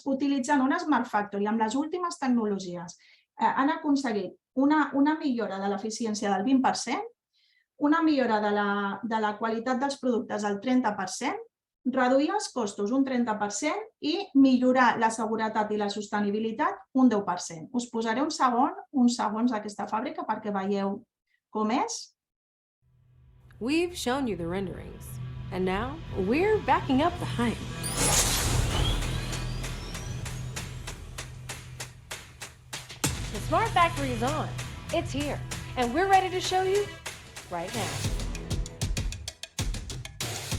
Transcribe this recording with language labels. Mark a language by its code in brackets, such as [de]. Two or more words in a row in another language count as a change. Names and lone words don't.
[ca] Utilitzant una Smart Factory amb les últimes tecnologies, han aconseguit una millora de l'eficiència del 20%, una millora de la qualitat dels productes del 30%, reduir els costos un 30% i millorar la seguretat i la sostenibilitat un 10%. Us posaré uns segons d'aquesta fàbrica perquè veieu com és. [en] We've shown you the renderings, and now we're backing up the hype. The Smart Factory is on. It's here, and we're ready to show you right now.